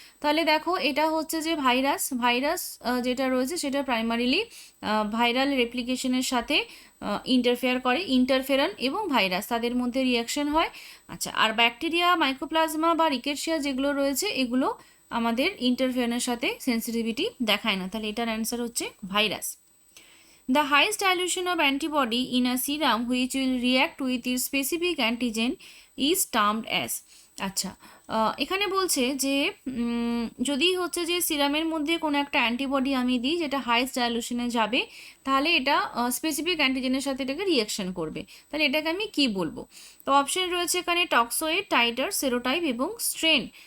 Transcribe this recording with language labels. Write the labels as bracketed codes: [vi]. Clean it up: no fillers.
[bn] তাহলে দেখো এটা হচ্ছে যে ভাইরাস যেটা রয়েছে সেটা প্রাইমারিলি ভাইরাল রেপ্লিকেশনের সাথে ইন্টারফেয়ার করে। ইন্টারফেরন এবং ভাইরাস তাদের মধ্যে রিয়াকশন হয়। আচ্ছা, আর ব্যাকটেরিয়া, মাইকোপ্লাজমা বা রিকেটশিয়া যেগুলো রয়েছে, এগুলো আমাদের ইন্টারফেরনের সাথে সেন্সিটিভিটি দেখায় না। তাহলে এটার অ্যান্সার হচ্ছে virus. [en] The highest dilution of antibody in a serum which will react with its specific antigen is termed as? [bn] আচ্ছা, এখানে বলছে যে যদি হচ্ছে যে সিরামের মধ্যে কোনো একটা অ্যান্টিবডি আমি দিই যেটা হাইস্ট ডাইলুশনে যাবে, তাহলে এটা স্পেসিফিক অ্যান্টিজেনের সাথে এটাকে রিয়াকশন করবে। তাহলে এটাকে আমি কি বলবো? তো অপশন রয়েছে এখানে টক্সোয়েড, টাইটার, সেরোটাইপ এবং স্ট্রেন।